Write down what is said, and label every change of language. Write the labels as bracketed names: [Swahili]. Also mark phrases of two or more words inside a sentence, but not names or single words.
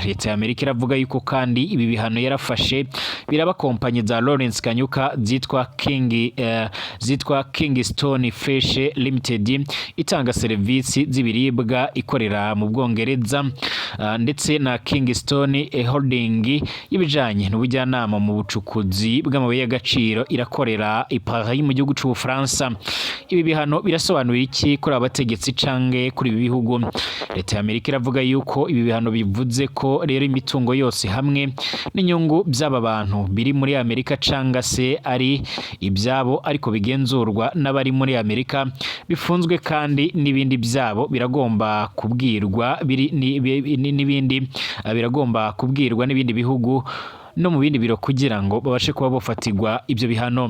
[Rundi] Leta ya Amerika iravuga yuko kandi ibi bihano yarafashe biraba kompanyi za Lawrence Kanyuka zitwa Kingstone Fish Limited itanga serivisi z'ibiribwa ikorera mu Bwongereza ndetse na Kingstone Holding y'ibijanye n'ubujyanama mu bucukuzi bw'amabuye y'agaciro irakorera i Paris mu gihugu cy'u Bufaransa. Ibi bihano birasobanura iki kuri abategetsi canke kuri ibi bihugu? Leta ya Amerika iravuga yuko ibi bihano bivuze ko rero imitungo yose hamwe n'inyungu by'aba bantu biri muri Amerika canga se ari ibyabo ariko bigenzurwa n'abari muri Amerika bifunzwe kandi n'ibindi byabo biragomba kubwirwa n'ibindi biragomba kubwirwa n'ibindi bihugu no mu bindi biro kugira ngo babashe kuba bofatirwa ibyo bihano.